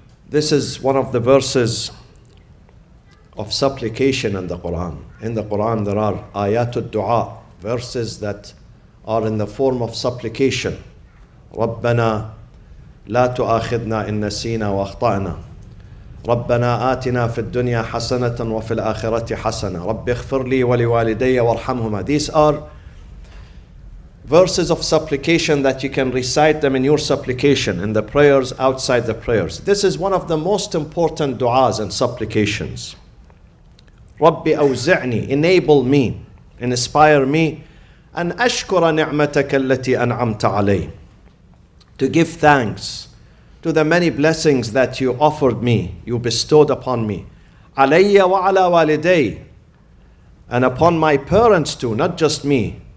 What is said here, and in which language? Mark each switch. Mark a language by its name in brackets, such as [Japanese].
[English] This is one of the verses of supplication in the Quran. In the Quran there are ayatul dua, verses that are in the form of supplication. [Arabic] ربنا لا تؤاخذنا إن نسينا وأخطأنا ربنا آتنا في الدنيا حسنة وفي الآخرة حسنة رب اغفر لي ولوالدي وارحمهما. [English] These are verses of supplication that you can recite them in your supplication, in the prayers, outside the prayers. This is one of the most important du'as and supplications. [Arabic] Rabbi awzi'ni, [English] enable me, inspire me, [Arabic] an ashkura ni'mataka allati an'amta alay, [English] to give thanks to the many blessings that you offered me, you bestowed upon me, [Arabic] alayya wa ala waliday, [English] and upon my parents too, not just me.